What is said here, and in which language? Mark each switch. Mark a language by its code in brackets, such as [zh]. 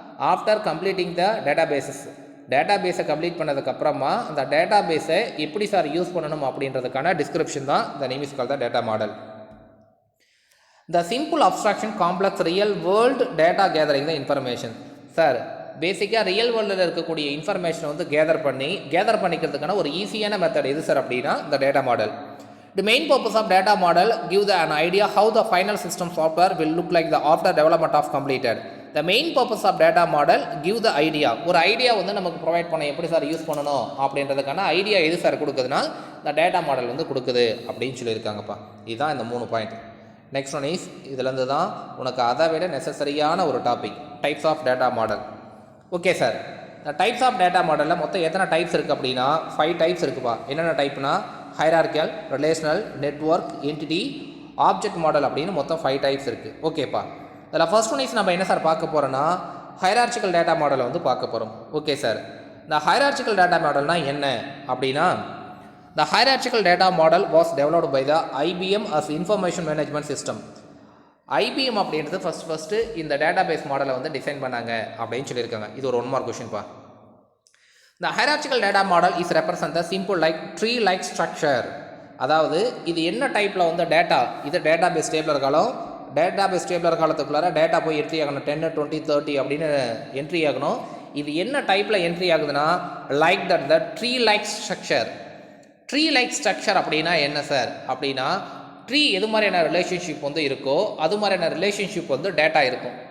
[ta] After completing the data bases, data பேஸை complete பண்ணதுக்கப்புறமா அந்த டேட்டா பேஸை எப்படி சார் யூஸ் பண்ணணும் அப்படின்றதுக்கான டிஸ்கிரிப்ஷன் தான் the name is called the data model. [en] The simple abstraction complex real world data gathering the information. [ta] Sir பேசிக்காக real வேர்ல்டில் இருக்கக்கூடிய இன்ஃபர்மேஷனை வந்து கேதர் பண்ணிக்கிறதுக்கான ஒரு ஈஸியான மெத்தட் எது சார் அப்படின்னா இந்த data model. [en] The main purpose of data model give an idea how the final system software will look like the after development of completed. The main purpose of data model give the idea. [ta] ஒரு idea வந்து நமக்கு provide பண்ண எப்படி sir use பண்ணணும் அப்படின்றதுக்கான idea எது sir கொடுக்குதுன்னா இந்த data model வந்து கொடுக்குது அப்படின்னு சொல்லியிருக்காங்கப்பா. இதுதான் இந்த 3 பாயிண்ட். நெக்ஸ்ட் ஒன் இஸ் இதுலேருந்து தான் உனக்கு அதை விட நெசசரியான ஒரு topic types of data model. Okay sir. இந்த டைப்ஸ் ஆஃப் டேட்டா மாடலில் மொத்தம் எத்தனை டைப்ஸ் இருக்குது அப்படின்னா 5 டைப்ஸ் இருக்குப்பா. என்னென்ன டைப்னா ஹைரார்க்கியல், relational, network, entity, object model அப்படின்னு மொத்தம் 5 டைப்ஸ் இருக்குது. ஓகேப்பா. அதில் ஃபர்ஸ்ட் ஒன் இஸ் நம்ம என்ன சார் பார்க்க போகிறோன்னா ஹைரார்ச்சிக்கல் டேட்டா மாடலை வந்து பார்க்க போகிறோம். Okay sir. இந்த ஹைரார்ச்சிக்கல் டேட்டா மாடல்னால் என்ன அப்படின்னா [en] The hierarchical data model was developed by the IBM as information management system. [ta] IBM அப்படின்றது ஃபஸ்ட்டு இந்த டேட்டா பேஸ் மாடலை வந்து டிசைன் பண்ணாங்க அப்படின்னு சொல்லியிருக்காங்க. இது ஒரு 1 mark கொஷின்ப்பா. [en] The hierarchical data model is represent the simple like tree like structure. [ta] அதாவது இது என்ன டைப்பில் வந்து டேட்டா, இது டேட்டா பேஸ் டேபிளர் காலம். டேட்டா பேஸ் டேபிளர் காலத்துக்குள்ளார டேட்டா போய் என்ட்ரி ஆகணும். 10, 20, 30 அப்படின்னு என்ட்ரி ஆகணும். இது என்ன டைப்பில் என்ட்ரி ஆகுதுன்னா like that the tree like structure. Tree like structure அப்படின்னா என்ன சார் அப்படின்னா ட்ரீ எது மாதிரியான ரிலேஷன்ஷிப் வந்து இருக்கோ அது மாதிரியான ரிலேஷன்ஷிப் வந்து டேட்டா இருக்கும்.